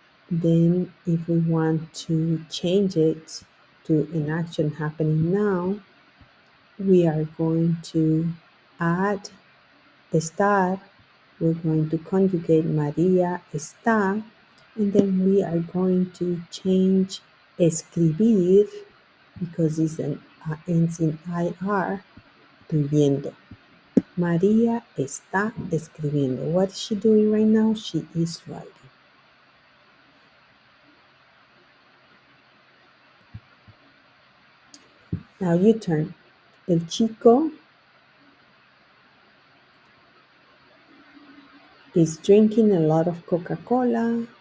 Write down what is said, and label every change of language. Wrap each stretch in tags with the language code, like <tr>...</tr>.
<en>Then if we want to change it to an action happening now, we are going to add estar. We're going to conjugate</en> <es>María está,</es> <en>and then we are going to change escribir, because it's ends in IR, to yendo.</en> <es>María está escribiendo.</es> <en>What is she doing right now? She is writing. Now you turn. El chico is drinking a lot of Coca-Cola.</en>